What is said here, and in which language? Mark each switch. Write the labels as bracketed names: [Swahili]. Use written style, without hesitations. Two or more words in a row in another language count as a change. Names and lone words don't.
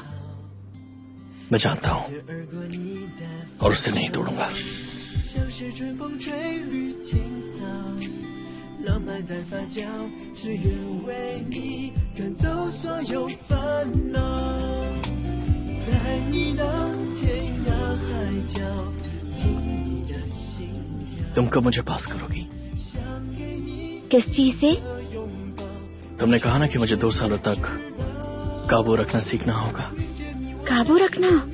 [Hindi] मैं जानता हूँ और उससे नहीं तोड़ूंगा। [Chinese] 浪漫在发酵，只愿为你赶走所有烦恼，在你的天涯海角，听你的心跳。 [Hindi] तुम कब मुझे पास करोगी? किस चीज से? तुमने कहा ना कि मुझे 2 सालों तक काबू रखना सीखना होगा। काबू रखना?